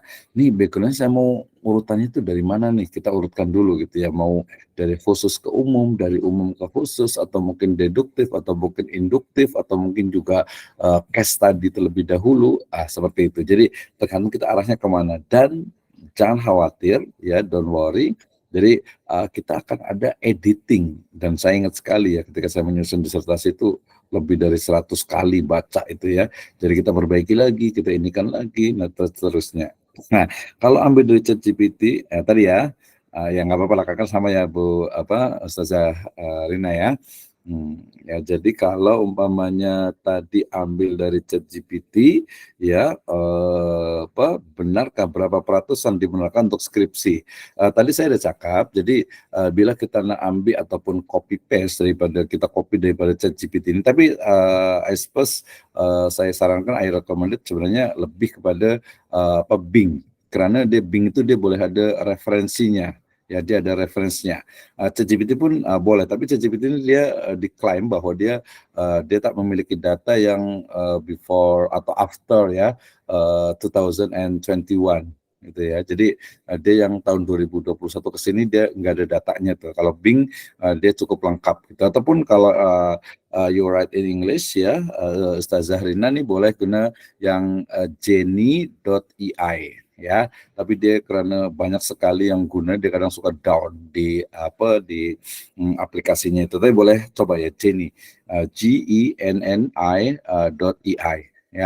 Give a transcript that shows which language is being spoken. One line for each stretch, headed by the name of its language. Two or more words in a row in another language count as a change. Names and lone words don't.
Indonesian: Nih backgroundnya saya mau urutannya itu dari mana nih, kita urutkan dulu gitu ya, mau dari khusus ke umum, dari umum ke khusus, atau mungkin deduktif, atau mungkin induktif, atau mungkin juga
English: case study
Indonesian: terlebih dahulu, seperti itu. Jadi tergantung kita arahnya kemana, dan jangan khawatir ya,
English: don't worry.
Indonesian: Jadi kita akan ada editing, dan saya ingat sekali ya ketika saya menyusun disertasi itu lebih dari 100 kali baca itu ya. Jadi kita perbaiki lagi, kita inikan lagi, nah terusnya. Nah, kalau ambil dari ChatGPT tadi ya, ya nggak apa-apa lah, kakak sama ya Bu Ustazah Rina ya. Ya jadi kalau umpamanya tadi ambil dari ChatGPT ya, benarkah berapa peratusan digunakan untuk skripsi?
Malay: Tadi saya udah cakap, jadi bila kita nak ambil ataupun
English: copy paste
Malay: daripada kita copy daripada ChatGPT ini, tapi
English: I suppose
Malay: saya sarankan,
English: I recommended
Malay: sebenarnya lebih kepada Bing, karena Bing itu dia boleh ada referensinya.
Indonesian: Ya, dia ada referensinya. ChatGPT pun boleh, tapi ChatGPT ini dia diklaim bahwa dia tak memiliki data yang before atau after ya 2021 gitu ya. Jadi dia yang tahun 2021 ke sini dia nggak ada datanya tuh. Kalau Bing dia cukup lengkap gitu. Ataupun kalau
English: you write in English
Indonesian: ya, Ustazah Rina nih boleh guna yang Genie.ai ya, tapi dia karena banyak sekali yang guna, dia kadang suka down di aplikasinya itu. Tapi boleh coba ya Genie, GENNI.ai ya.